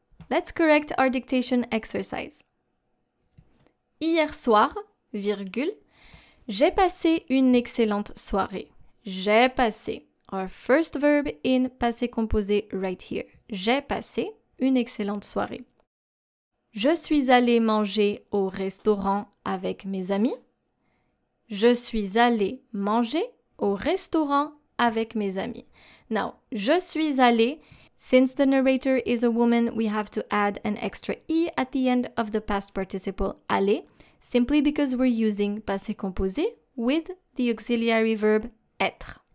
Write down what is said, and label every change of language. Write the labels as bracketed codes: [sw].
[en] Let's correct our dictation exercise. [fr] Hier soir, virgule, j'ai passé une excellente soirée. J'ai passé. [en] Our first verb in passé composé right here. [fr] J'ai passé une excellente soirée. Je suis allée manger au restaurant avec mes amis. Je suis allée manger au restaurant avec mes amis. Now, je suis allée. [en] Since the narrator is a woman, we have to add an extra E at the end of the past participle aller, simply because we're using passé composé with the auxiliary verb être.